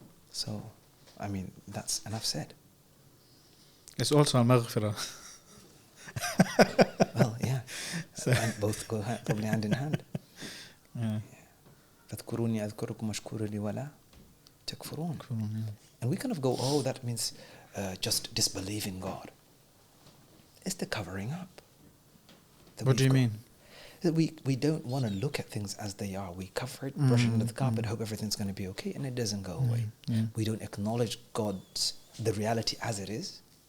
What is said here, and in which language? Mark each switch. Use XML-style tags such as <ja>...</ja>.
<en>So, I mean, that's enough said. It's also al-maghfirah. Well, yeah. So, and both go probably hand in hand.</en> <ar>فاذكروني أذكركم واشكروا لي ولا تكفرون.</ar> <en>And we kind of go, oh, that means just disbelieve in God. It's the covering up. What do you mean? We don't want to look at things as they are. We cover it, brush it under the carpet, hope everything's going to be okay, and it doesn't go away. We don't acknowledge the reality as it is.</en>